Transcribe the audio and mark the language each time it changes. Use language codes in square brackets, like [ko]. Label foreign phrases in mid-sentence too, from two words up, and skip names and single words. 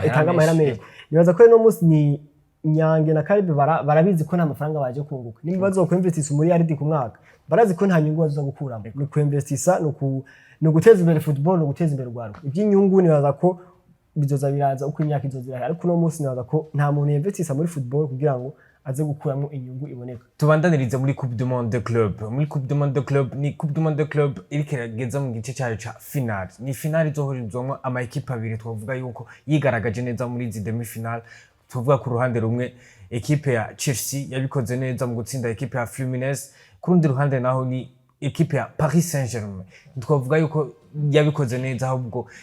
[rn] itanga amahera menshi nibaza ko no munsi ni Nyange na Caleb barabizi ko nta mafaranga baje kunguka nimba bazokwinvestisa muri yaridi ku mwaka barazi ko nta nyungu bazoza gukuramo ni kwinvestisa no guteza imbere football no guteza imbere urwanda iby'inyungu nibaza ko bizoza biraza uko imyaka izozira ariko no munsi nibaza ko nta muntu yinvestisa muri football kugira ngo aze gukuramo inyungu iboneka tubandanirize muri Coupe du Monde de Club muri Coupe du Monde de Club ni Coupe du Monde de Club irikirageza mu gice cyayo ca final ni final izohurizwamo ama equipe abiri twavuga yuko yigaragaje neza muri izi [fr] demi final [rn] tuvuga ku ruhande rumwe equipe ya Chelsea yabikoze neza mu gutsinda equipe ya Fluminense ku rundi ruhande naho ni equipe ya Paris Saint-Germain twavuga yuko yabikoze neza ahubwo